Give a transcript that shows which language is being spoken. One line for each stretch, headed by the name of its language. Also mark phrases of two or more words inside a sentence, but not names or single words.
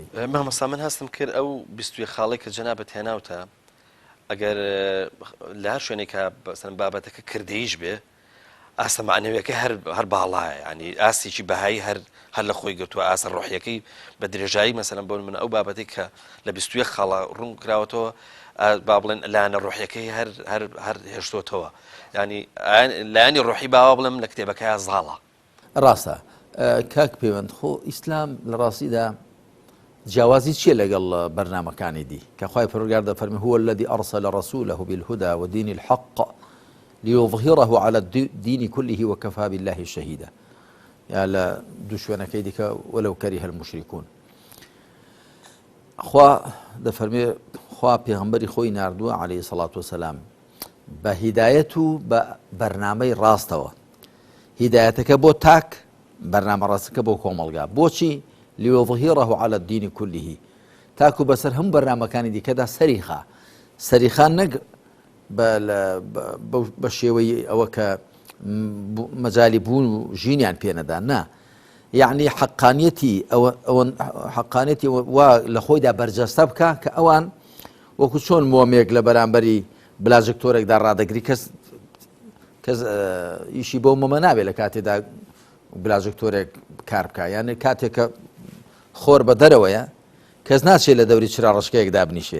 Central Kurdish: مامۆستا من هەستم کرد ئەو 22 خاڵی کە جەنابەت هێناوتە، ئەگەر لە هەر شوێنێکە بابەتەکە کردەیش بێ، ئاسە معنەویەکە هەر باڵایە، ینی ئاسێکی بەهایی هەر لە خۆی گرتووە، ئاسە ڕۆحیەکەی بە درێژایی مەسەلەن بۆ من ئەو بابەتی کە لە 22 خاڵە ڕوون کراوەتەوە، با بڵێن لایەنە ڕۆحیەکەی هەر هێشتۆتەوە، ینی لایەنی ڕۆحی باوا بڵێم لە کتێبەکەیە زاڵە. ڕاستە کاک پەیوەند، خۆ ئیسلام لە ڕاستیدا جیاوازی چییە لەگەڵ بەرنامەکانی دی کە خوای پەروەردگار دەفەرمێ
Arabic: هو الذي أرسل رسوله بالهدى ودين الحق ليظهره على الدين كله وكفى بالله شهيدا.
Central Kurdish: یا لە دوو شوێنەکەی دیکە
Arabic: وەلەو کەریه المشركون.
Central Kurdish: خوا دەفەرمێ خوا پێغەمبەری خۆی ناردووە
Arabic: عەلەیهی سەڵات وەسەلام
Central Kurdish: بە هیدایەت و بە بەرنامەی ڕاستەوە. هیدایەتەکە بۆ تاک، بەرنامە ڕاستەکە بۆ کۆمەڵگا. بۆچی؟
Arabic: ليظهره على الدين كله،
Central Kurdish: تاکو بەسەر هەموو بەرنامەکانی دیکەدا سەریخان نەک بە شێوەی ئەوە کە مەجالی بوون و ژینیان پێنەدا، نا، یعنی حەقانیەتی وا لە خۆیدا بەرجەستە بکە کە ئەوان وەکو چۆن مۆمێک لە بەرامبەری بلاژکتۆرێکدا ڕادەگری، کەس ئیشی بۆ مەمە نابێت لە کاتێدا بلاژکتۆرێک کار بکە، یعنی کاتێکە خۆر بە دەرەوەیە کەس ناچێت لە دەوری چرا ڕشکەیەک دابنیشێ.